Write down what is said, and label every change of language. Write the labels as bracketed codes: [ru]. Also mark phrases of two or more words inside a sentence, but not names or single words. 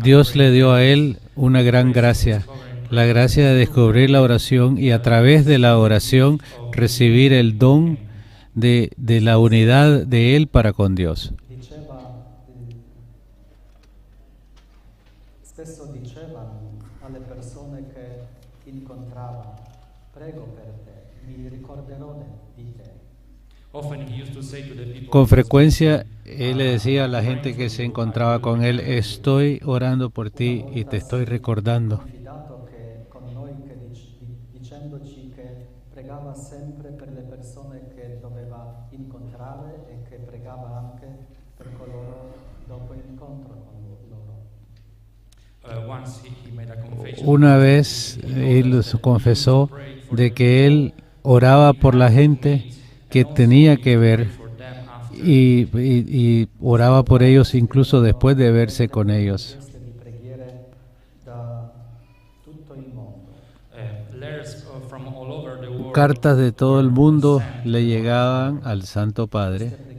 [es] Dios le dio a Él una gran gracia, la gracia de descubrir la oración y a través de la oración recibir el don de la unidad de Él para con Dios. [it] Spesso diceva alle persone che incontrava, prego per te, mi ricorderò di te. [es] Con frecuencia Él le decía a la gente que se encontraba con Él, estoy orando por ti y te estoy recordando. [it] Confidato che con noi che dicendoci che pregava sempre per le persone che doveva incontrare e che pregava anche per coloro dopo l'incontro con loro. [es] Una vez Él confesó de que Él oraba por la gente que tenía que ver y oraba por ellos incluso después de verse con ellos. Cartas de todo el mundo le llegaban al Santo Padre.